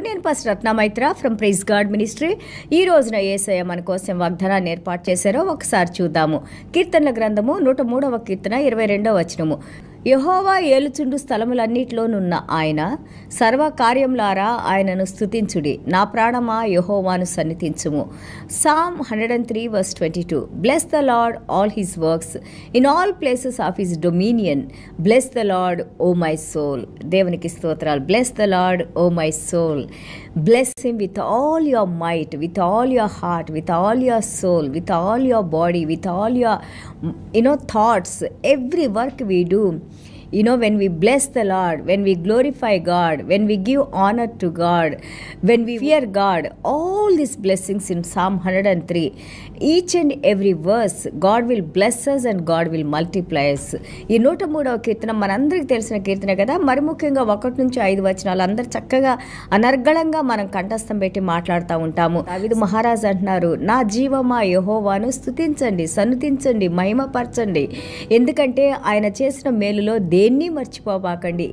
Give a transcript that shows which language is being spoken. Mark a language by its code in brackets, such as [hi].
[te] నేను pastor Ratna Maitra from praise God ministry. ఈ రోజున యేసయ్య మన కోసం వాగ్దానాన్ని ఏర్పాటు చేశారో ఒకసారి చూద్దాము. కీర్తనల గ్రంథము 103వ కీర్తన 22వ వచనము. యెహోవా ఏలుచుండు స్థలములన్నిటిలోనున్న ఆయన సర్వకార్యములారా ఆయనను స్తుతించుడి. నా ప్రాణమా యెహోవాను సన్నిధించుము. Psalm 103:22. [en] Bless the Lord all his works in all places of his dominion. Bless the Lord, O my soul. [te] దేవునికి స్తోత్రాలు. [en] Bless the Lord, O my soul. Bless him with all your might, with all your heart, with all your soul, with all your body, with all your thoughts. Every work we do, when we bless the Lord, when we glorify God, when we give honor to God, when we fear God, all these blessings in Psalm 103, each and every verse, God will bless us and God will multiply us. [te] ఈ 103వ కీర్తన మనందరికీ తెలిసిన కీర్తన కదా. మరి ముఖ్యంగా 1 నుంచి 5 వచనాలు అందరు చక్కగా అనర్గళంగా మనం కంఠస్థం పెట్టి మాట్లాడుతూ ఉంటాము. దావీదు మహారాజు అంటున్నారు, నా జీవమా యెహోవాను స్తుతించండి, సన్నుతించండి, మహిమపరచండి. ఎందుకంటే ఆయన చేసిన మేలులో దేన్ని మర్చిపోబాకండి.